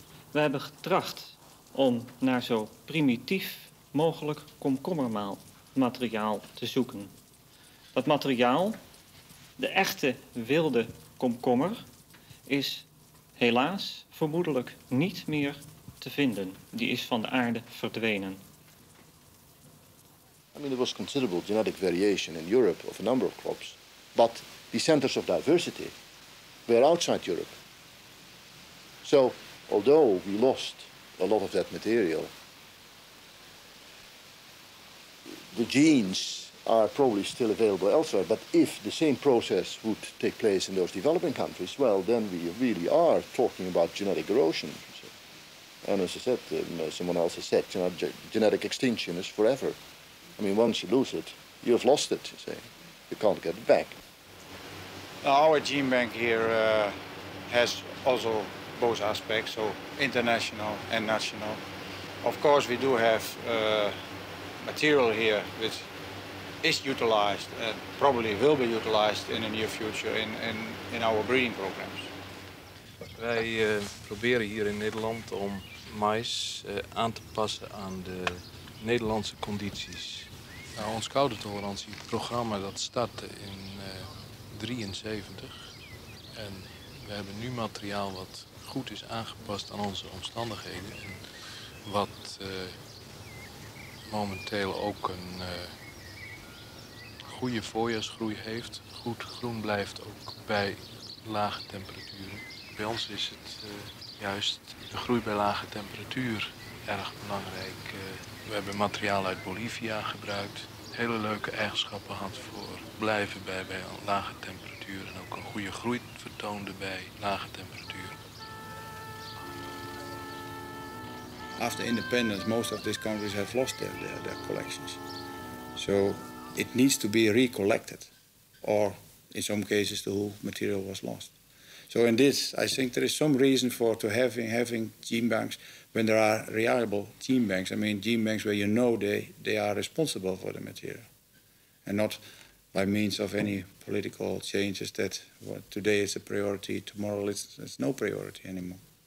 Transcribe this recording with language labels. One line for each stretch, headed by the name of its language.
Dutch: We hebben getracht om naar zo primitief mogelijk komkommermateriaal te zoeken. Dat materiaal, de echte wilde komkommer, is helaas vermoedelijk niet meer te vinden. Die is van de aarde verdwenen.
English: I mean, there was considerable genetic variation in Europe of a number of crops, but the centers of diversity were outside Europe. So, although we lost a lot of that material, the genes are probably still available elsewhere, but if the same process would take place in those developing countries, well, then we really are talking about genetic erosion. And as I said, someone else has said, genetic extinction is forever. I mean, once you lose it, you've lost it, you say. You can't get it back. Our gene bank here has also both aspects, so international and national. Of course, we do have material here which is utilized and probably will be utilized in the near future in our breeding programs.
Dutch: Wij proberen hier in Nederland om mais aan te passen aan de Nederlandse condities. Nou, ons koude tolerantieprogramma dat startte in 1973. En we hebben nu materiaal wat goed is aangepast aan onze omstandigheden. En wat momenteel ook een goede voorjaarsgroei heeft. Goed groen blijft ook bij lage temperaturen. Bij ons is het juist de groei bij lage temperatuur erg belangrijk. We hebben materiaal uit Bolivia gebruikt. Hele leuke eigenschappen had voor blijven bij een lage temperatuur. En ook een goede groei vertoonde bij lage temperatuur.
English: After independence, most of these countries have lost their collections. So it needs to be recollected, or in some cases the whole material was lost. So in this, I think there is some reason for having gene banks when there are reliable gene banks. I mean, gene banks where you know they are responsible for the material, and not by means of any political changes that today is a priority, tomorrow it's no priority anymore.